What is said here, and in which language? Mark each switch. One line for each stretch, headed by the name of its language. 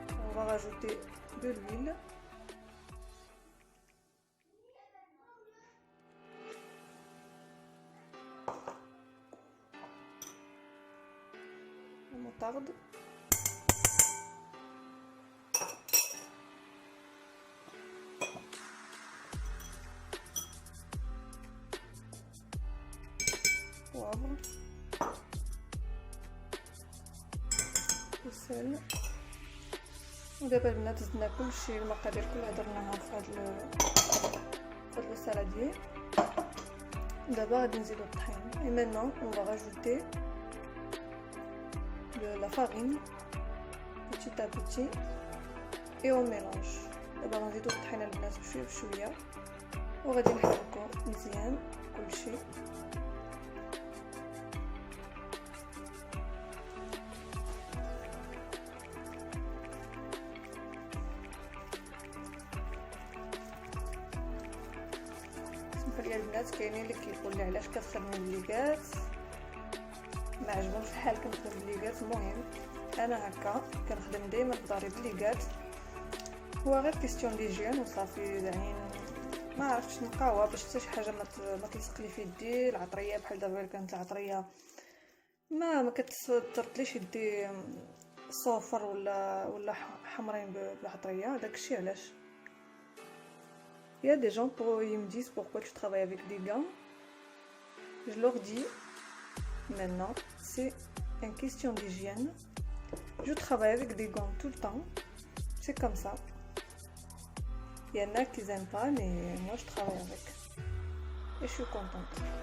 French: on va rajouter de l'huile, la moutarde, poivre, le sel.
Arabic: ودابا البنات زدنا كلشي، المقادير كلها درناها في هاد السالادير. دابا غادي نزيدو الطحين.
French: Et maintenant on va rajouter la farine petit à petit et on mélange.
Arabic: دابا غنزيدو الطحينه البنات بشويه بشويه وغادي نحركو مزيان كلشي. ديال البنات كاينين اللي كيقول لي علاش كتخدمي بليكات، ما عجبهمش الحال كنخدم بليكات. المهم انا هكا كنخدم دائما بداري بليكات، هو غير
French: كيستيون ديجين
Arabic: وصافي. يعني ما عرفتش نقاوها باش حتى شي حاجه ما تلصق لي في يدي. العطريه بحال دابا كانت العطريه ما كتطرطليش يدي صفر ولا حمرين بالعطريه. داكشي علاش.
French: Il y a des gens qui me disent pourquoi tu travailles avec des gants. Je leur dis maintenant, c'est une question d'hygiène. Je travaille avec des gants tout le temps. C'est comme ça. Il y en a qui n'aiment pas, mais moi je travaille avec. Et je suis contente.